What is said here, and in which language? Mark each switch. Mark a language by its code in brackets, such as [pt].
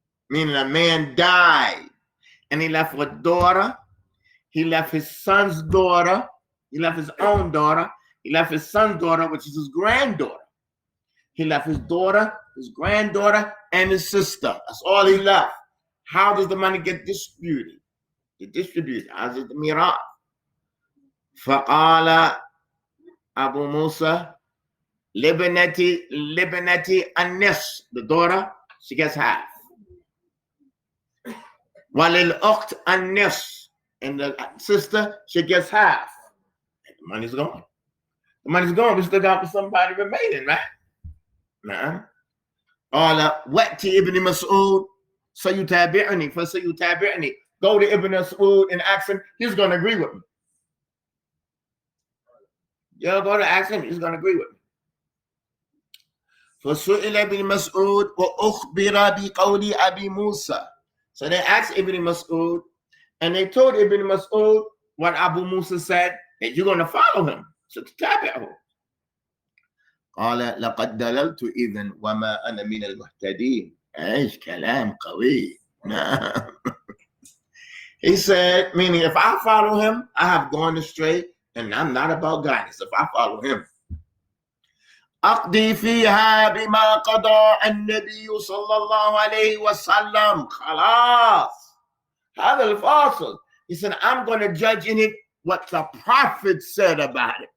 [en] Meaning a man died and he left a daughter, he left his son's daughter, he left his own daughter, he left his son's daughter, which is his granddaughter. He left his daughter, his granddaughter, and his sister. That's all he left. How does the money get distributed? As is the mirah. [ar] فقال أبو موسى لبنتي النصف. [en] The daughter, she gets half. [ar] وللأخت النصف. [en] And the sister, she gets half. And the money's gone. The money's gone. We still got somebody remaining, right? [ar] نعم. قال وأتي ابن مسعود سيتابعني فسيتابعني. [en] Go to Ibn Mas'ud and ask him, he's going to agree with me. You'll go to ask him, he's going to agree with me. [ar] فسئل ابن مسعود وأخبر بقول أبي موسى. [en] So they asked Ibn Mas'ud and they told Ibn Mas'ud what Abu Musa said, that you're going to follow him. So تتابعه. [ar] قال لقد دللت إذن وما أنا من المهتدين. إيش كلام قوي. [en] He said, meaning if I follow him, I have gone astray and I'm not about guidance. If I follow him. [ar] أقضي فيها بما قضى النبي صلى الله عليه وسلم. خلاص. هذا الفاصل. [en] He said, I'm going to judge in it what the prophet said about it.